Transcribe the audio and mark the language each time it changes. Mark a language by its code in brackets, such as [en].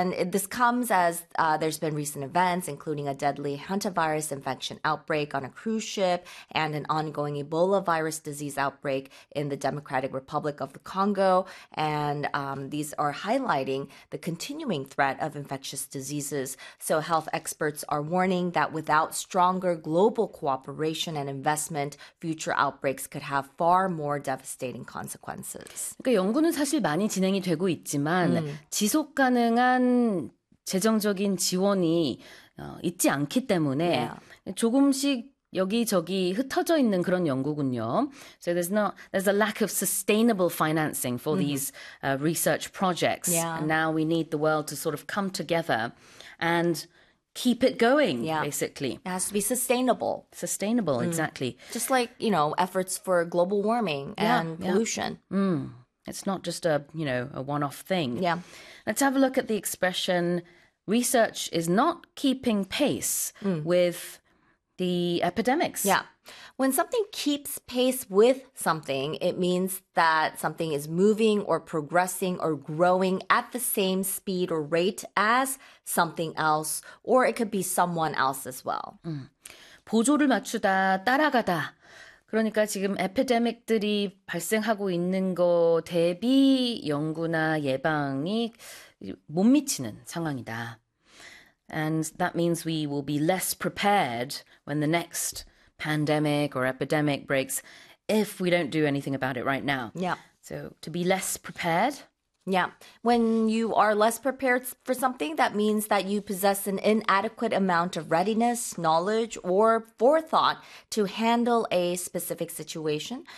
[en] This comes as there's been recent events, including a deadly hantavirus infection outbreak on a cruise ship and an ongoing Ebola virus disease outbreak in the Democratic Republic of the Congo. And these are highlighting the continuing threat of infectious diseases. So health experts are warning that without stronger global cooperation and investment, future outbreaks could have far more devastating consequences. [ko] 그러니까 연구는 사실 많이 진행이 되고 있지만 지속 가능한 재정적인 지원이 있지 않기 때문에 조금씩 여기저기 흩어져 있는 그런 연구군요. [en] So there's a lack of sustainable financing for these research projects. And now we need the world to sort of come together and keep it going, basically. It has to be sustainable. Sustainable, exactly. Just like, you know, efforts for global warming and pollution. It's not just a, you know, a one-off thing. Yeah. Let's have a look at the expression, research is not keeping pace with the epidemics. Yeah. When something keeps pace with something, it means that something is moving or progressing or growing at the same speed or rate as something else, or it could be someone else as well. [ko] 보조를 맞추다, 따라가다. 그러니까 지금 에피데믹들이 발생하고 있는 거 대비 연구나 예방이 못 미치는 상황이다. [en] And that means we will be less prepared when the next pandemic or epidemic breaks if we don't do anything about it right now. Yeah. So to be less prepared. Yeah. When you are less prepared for something, that means that you possess an inadequate amount of readiness, knowledge, or forethought to handle a specific situation.